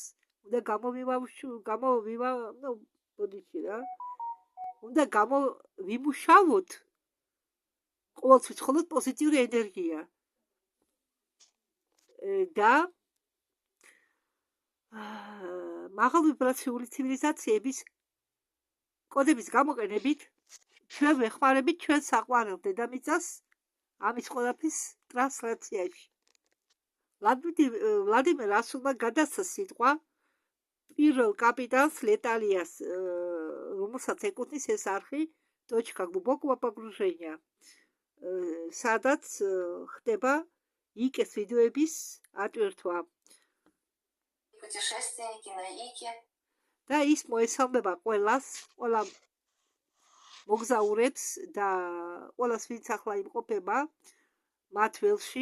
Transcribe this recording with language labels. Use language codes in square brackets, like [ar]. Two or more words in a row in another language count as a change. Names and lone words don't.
[ka] უნდა უნდა გამოვიმუშავოთ ყოველთვის მხოლოდ პოზიტიური ენერგია და მაღალ ვიბრაციული ცივილიზაციების კოდების გამოყენებით ჩვენ ვეხმარებით ჩვენ საყვარელ დედამიწას ამის ყველაფრის ტრანსლაციაში. ვლადიმერ ასულმა გადასცა სიტყვა პირველ კაპიტანს ლეტალიას, რომელსაც ეკუთვნის ეს არხი точка глубокого погружения, სადაც ხდება იკეს ვიდეოების ატვირთვა. და ის მოესალმება ყველა მოგზაურებს და ყველას, ვინც ახლა იმყოფება მათ ველში.